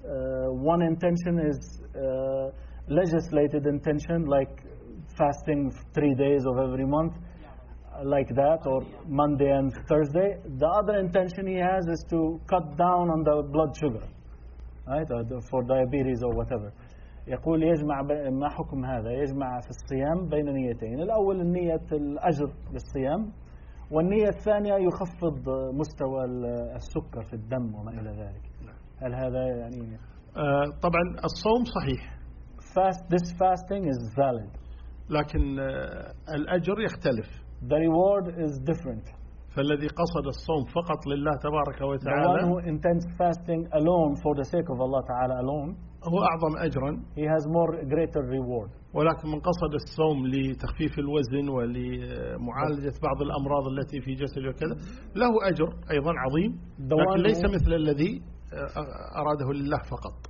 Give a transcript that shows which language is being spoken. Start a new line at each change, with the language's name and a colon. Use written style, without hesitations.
English: One intention is legislated intention, like fasting 3 days of every month, like that, or Monday and Thursday. The other intention he has is to cut down on the blood sugar, right, for diabetes or whatever.
Arabic: يقول يجمع ما حكم هذا؟ يجمع في الصيام بين نيتين. الأول النية الأجر للصيام, والنية الثانية يخفض مستوى السكر في الدم وما إلى ذلك. هل هذا يعني؟ طبعا الصوم صحيح.
English: This fasting is valid.
Arabic: لكن الأجر يختلف.
English: The reward is different.
Arabic: ف فالذي قصد الصوم فقط لله تبارك وتعالى
English: the one who intends fasting alone for the sake of Allah Ta'ala alone
Arabic: هو أعظم أجرا
English: he has more greater reward
Arabic: ولكن من قصد الصوم لتخفيف الوزن ولمعالجة بعض الأمراض التي في جسده وكذا له أجر أيضا عظيم لكن ليس مثل الذي أراده لله فقط